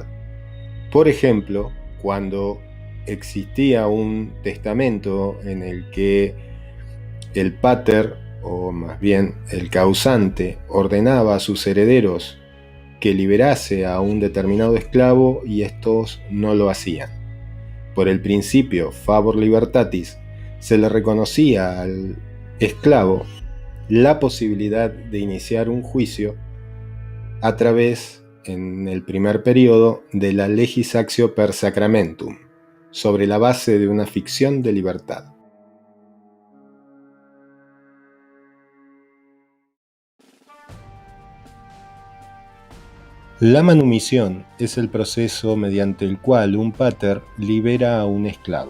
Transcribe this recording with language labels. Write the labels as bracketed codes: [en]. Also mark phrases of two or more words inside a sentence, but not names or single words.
[es] Por ejemplo, cuando existía un testamento en el que el pater, o más bien el causante, ordenaba a sus herederos que liberase a un determinado esclavo y estos no lo hacían. Por el principio [la] favor libertatis, [es] se le reconocía al esclavo la posibilidad de iniciar un juicio a través, en el primer periodo, de la [la] legisactio per sacramentum, [es] sobre la base de una ficción de libertad. La manumisión es el proceso mediante el cual un pater libera a un esclavo.